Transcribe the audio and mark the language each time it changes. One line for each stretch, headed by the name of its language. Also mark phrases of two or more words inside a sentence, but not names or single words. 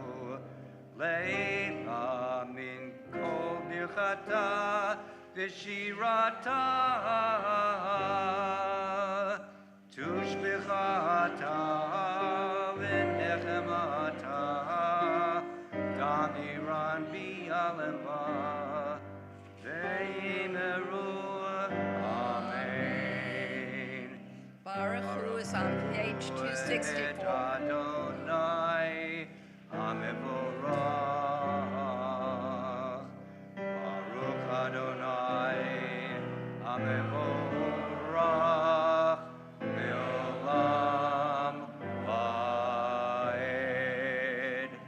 Aramaic: לעילא מן כל ברכתא ושירתא תשבחתא ונחמתא דאמירן בעלמא ואמרו, Amen.
Hebrew: ברוך הוא
English: is on page 264.
Hebrew: אדני המבורך. ברוך אדני המבורך לעולם ועד.